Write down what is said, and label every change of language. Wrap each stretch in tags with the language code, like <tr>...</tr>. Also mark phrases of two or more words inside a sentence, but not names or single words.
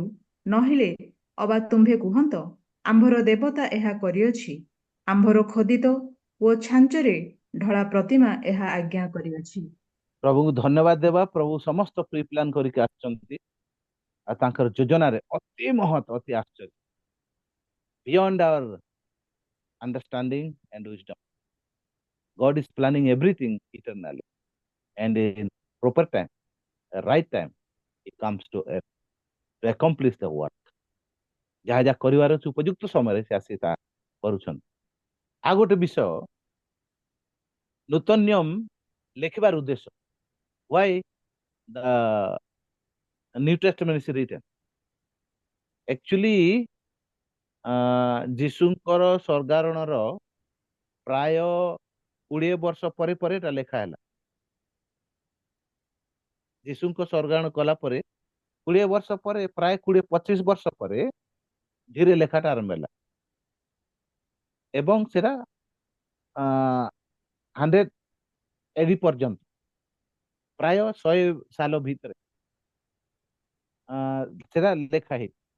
<or>ନହେଲେ ଅବା ତୁମ୍ଭେ କୁହନ୍ତ, ଆମ୍ଭର ଦେବତା ଏହା କରିଅଛି, ଆମ୍ଭର ଖୋଦିତ ଓ ଛାଞ୍ଚରେ ଢଳା ପ୍ରତିମା ଏହା ଆଜ୍ଞା କରିଅଛି। ପ୍ରଭୁଙ୍କୁ ଧନ୍ୟବାଦ ଦେବା। ପ୍ରଭୁ ସମସ୍ତ ପ୍ରି ପ୍ଲାନ୍ କରିକି ଆସିଛନ୍ତି ଆଉ ତାଙ୍କର ଯୋଜନାରେ ଅତି ମହତ୍ ଅତି ଆଶ୍ଚର୍ଯ୍ୟ,</or> <en>beyond our understanding and wisdom. God is planning everything eternally, and in proper time, right time, He comes to earth to accomplish the work.</en> <or>ଯାହା ଯାହା କରିବାର ଅଛି ଉପଯୁକ୍ତ ସମୟରେ ସେ ଆସି ତାହା କରୁଛନ୍ତି। ଆଉ ଗୋଟେ ବିଷୟ, ନୂତନ ନିୟମ ଲେଖିବାର ଉଦ୍ଦେଶ୍ୟ,</or> <en>why the New Testament is written? Actually,</en> <or>ଯୀଶୁଙ୍କର ସ୍ୱର୍ଗାରୋହଣର ପ୍ରାୟ 20 ବର୍ଷ ପରେ ପରେ ଏଟା ଲେଖା ହେଲା। ଯୀଶୁଙ୍କ ସ୍ୱର୍ଗାରୋହଣ କଲା ପରେ 20 ବର୍ଷ ପରେ, ପ୍ରାୟ 20-25 ବର୍ଷ ପରେ ଧୀରେ ଲେଖାଟା ଆରମ୍ଭ ହେଲା ଏବଂ ସେଟା 100 AD ପର୍ଯ୍ୟନ୍ତ, ପ୍ରାୟ 100 ସାଲ ଭିତରେ ସେଟା ଲେଖା ହେଇଛି।</or>